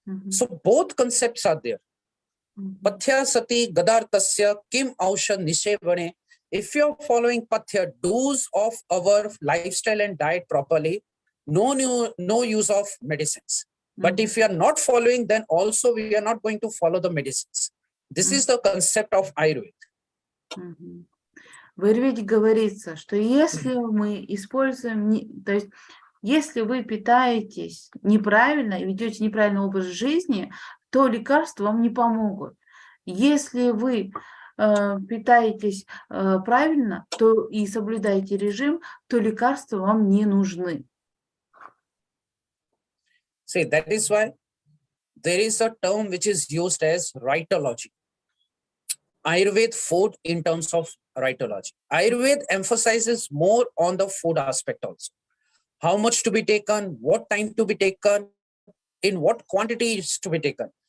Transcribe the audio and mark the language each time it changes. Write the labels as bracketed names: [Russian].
[English] So both concepts are there. [Sanskrit] Pathya sati gadartasya kim aushad nishevane. [English] If you are following pathya, do's of our lifestyle and diet properly, no use of medicines. But if we are not following, then also we are not going to follow the medicines. This is the concept of Ayurveda. [Russian] В аюрведе говорится, что если мы используем, то есть если вы питаетесь неправильно и ведете неправильный образ жизни, то лекарства вам не помогут. Если вы питаетесь правильно, то и соблюдаете режим, то лекарства вам не нужны. [English] See, that is why there is a term which is used as rightology. Ayurveda food in terms of rightology. Ayurveda emphasizes more on the food aspect also. How much to be taken, what time to be taken, in what quantity is to be taken.